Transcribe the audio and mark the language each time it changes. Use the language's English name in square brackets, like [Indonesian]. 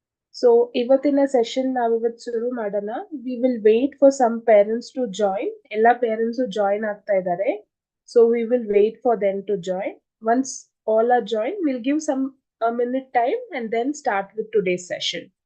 [Kannada] So, ಇವತ್ತಿನ session ನಾವಿವತ್ತು ಶುರು ಮಾಡೋಣ. [English] We will wait for some parents to join. [Kannada] ಎಲ್ಲ parents join ಆಗ್ತಾ ಇದ್ದಾರೆ. [English] So, we will wait for them to join. Once all are joined, we'll give some a minute time and then start with today's session.